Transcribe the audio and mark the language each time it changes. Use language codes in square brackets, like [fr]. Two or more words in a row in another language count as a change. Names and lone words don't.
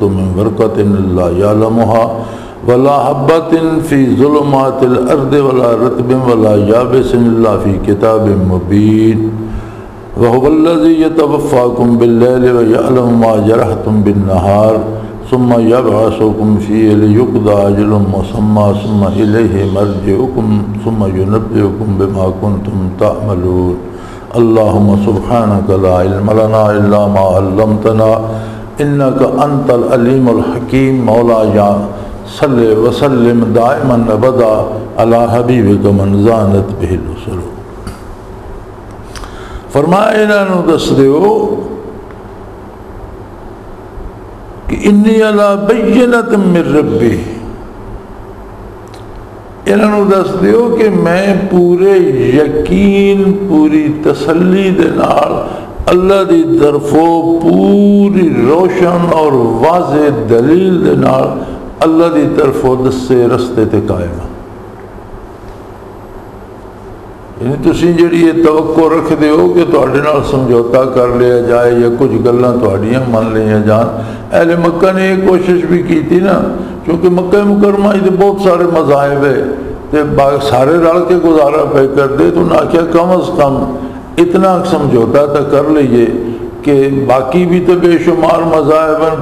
[ar] من ورقة الا يعلمها ولا حبة في ظلمات الارض ولا رطب ولا يابس الا في كتاب مبين وهو الذي يتوفاكم بالليل ويعلم ما جرحتم بالنهار ثم يبعثكم فيه ليقضى أجل مسمى ثم إليه مرجعكم ثم ينبئكم بما كنتم تعملون. اللهم سبحانك لا علم لنا إلا ما علمتنا إنك أنت العليم الحكيم. مولاي صل وسلم دائما أبدا على حبيبك من زانت به الرسل. [pa] فرمایا انہوں دس دیو کہ [ar] انی علی بینۃ من ربی. [pa] انہوں دس دیو کہ میں پورے یقین پوری تسلی دے نال اللہ دی طرفوں پوری روشن اور واضح دلیل دے نال اللہ دی طرفوں دسے رستے تے قائم. یعنی تسی جڑی یہ توقع رکھ دے ہو کہ تواڈے نال سمجھوتا کر لیا جائے یا کچھ گلاں تواڈیاں من لیا جان. [ur] اہل مکہ نے یہ کوشش بھی کی تھی نا، کیونکہ مکہ مکرمہ ادھر بہت سارے مذاہب ہے [pa] تے سارے رل کے گزارا پہ کر دے، [ur] تو نہ کیا کم از کم اتنا سمجھوتا تو کر لیے کہ باقی بھی تو بے شمار مذاہب ہیں.